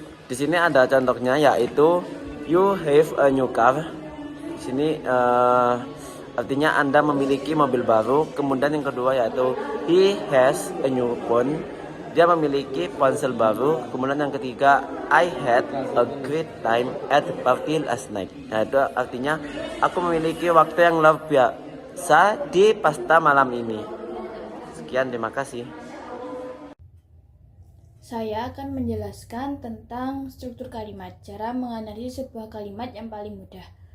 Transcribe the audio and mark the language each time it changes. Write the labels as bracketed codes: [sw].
[id] Di sini ada contohnya, yaitu [en] you have a new car. [id] Di sini artinya Anda memiliki mobil baru. Kemudian yang kedua yaitu [en] he has a new phone. [id] Dia memiliki ponsel baru. Kemudian yang ketiga, [en] I had a great time at the party last night. [id] Nah, itu artinya aku memiliki waktu yang luar biasa di pesta malam ini. Sekian, terima kasih. Saya akan menjelaskan tentang struktur kalimat, cara menganalisis sebuah kalimat yang paling mudah.